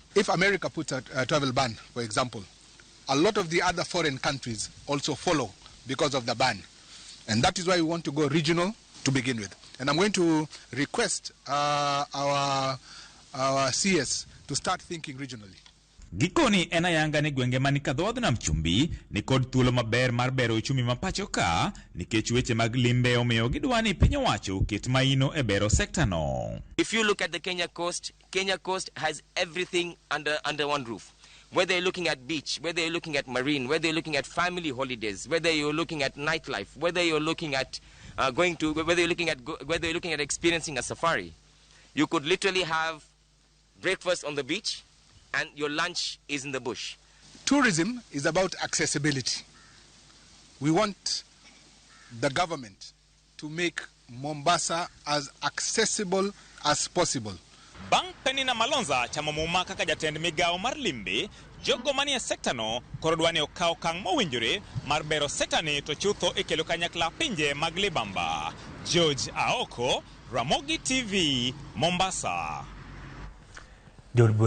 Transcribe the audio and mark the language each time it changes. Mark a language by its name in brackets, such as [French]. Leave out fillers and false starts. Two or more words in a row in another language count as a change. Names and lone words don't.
[English] If America puts a travel ban, for example, a lot of the other foreign countries also follow because of the ban. And that is why we want to go regional to begin with. And I'm going to request our CS to start thinking regionally. [Luo (Kenya and Tanzania)] Gikoni ena yanga ni gwenge mani kadhoad nam chumbi ni kod thuolo maber mar bero uchumi mapacho ka nikech weche mag limbe omiyo gidwani piny owacho ket maino e bero sekta no. [English] If you look at the Kenya coast has everything under one roof. Whether you're looking at beach, whether you're looking at marine, whether you're looking at family holidays, whether you're looking at nightlife, whether you're looking at whether you're looking at experiencing a safari, you could literally have breakfast on the beach and your lunch is in the bush. Tourism is about accessibility. We want the government to make Mombasa as accessible as possible. [Luo (Kenya and Tanzania)] Bang Penina Malonza chamo muma kaka jatend migao mar limbe, jogo manie sekta no korodwani okao kang mowinjore mar bero sekta ni to chutho ikelo kanyakla pinje mag libamba. George Aoko, Ramogi TV, Mombasa.